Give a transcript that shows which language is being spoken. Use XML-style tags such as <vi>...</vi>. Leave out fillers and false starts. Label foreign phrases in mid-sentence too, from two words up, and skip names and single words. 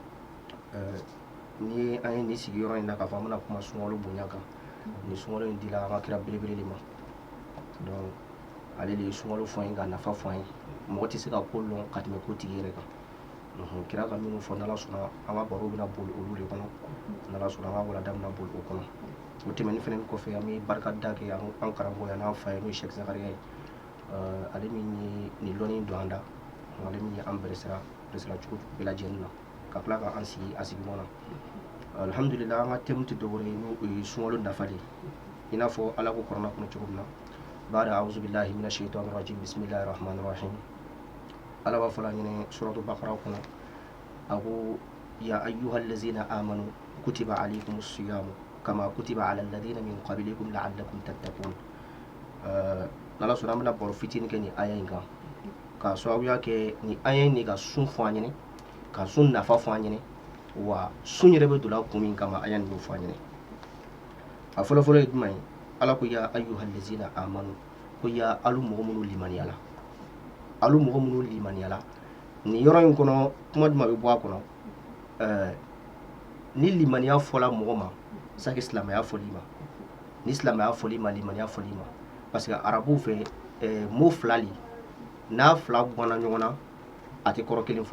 <bm>ni an ye nin sigiyɔrɔ in na k'a fɔ an bɛna kuma sunkalo bonya kan ni sunkalo in dila an ka kira belebele de ma donc ale de ye sunkalo fɔ an ye ka nafa fɔ an ye mɔgɔ tɛ se ka ko lɔn ka tɛmɛ ko tigi yɛrɛ kan kira ka minnu fɔ n'ala sɔnna an ka baro bɛna boli olu de kɔnɔ n'ala sɔnna an ka walanda bɛna boli o kɔnɔ o tɛmɛni fɛnɛ kɔfɛ an bɛ barika da kɛ an karamɔgɔ ye n'an fa ye n'o ye Sheikh Zakaria ye ale min ye nin lɔnni don an da ale min ye an bilasira cogo bɛɛ lajɛlen na ka tila ka an sigi a sigiyɔrɔ la alhamdulillah an ka thème tɛ dɔwɛrɛ ye n'o ye sunkalo nafa de ye i n'a fɔ ala ko kuranna kɔnɔ cogo min na</bm> <ar>بعد أعوذ بالله من الشيطان الرجيم بسم الله الرحمن الرحيم</ar> <bm>ala b'a fɔ la ɲinɛ suratu bakara kɔnɔ a ko ya</bm> <ar>أيها الذين آمنوا كتب عليكم الصيام كما كتب على الذين من قبلكم لعلكم تتقون</ar> <bm>n'ala sɔnna an bɛna baro fitinin kɛ nin aya in kan k'a sababuya kɛ nin aya in de ka sun fɔ an ɲɛnɛ ka sun nafa fɔ an ɲɛnɛ wa sun yɛrɛ bɛ don a kun min kama aya nin fɔ an ɲɛnɛ a fɔlɔfɔlɔ ye jumɛn ye ala ko</bm> <ar>يا أيها الذين آمنوا</ar> <bm>ko ya alu mɔgɔ minnu limaniyala alu mɔgɔ minnu limaniyala nin yɔrɔ in kɔnɔ kuma jumɛn bɛ bɔ a kɔnɔ ni limaniya fɔla mɔgɔ ma sake silamɛya fɔli ma ni silamɛya fɔli ma limaniya fɔli ma</bm> <fr>parce que</fr> <bm>arabuw fɛ mot fila li n'a fila bɔnna ɲɔgɔn na a tɛ kɔrɔ kelen</bm>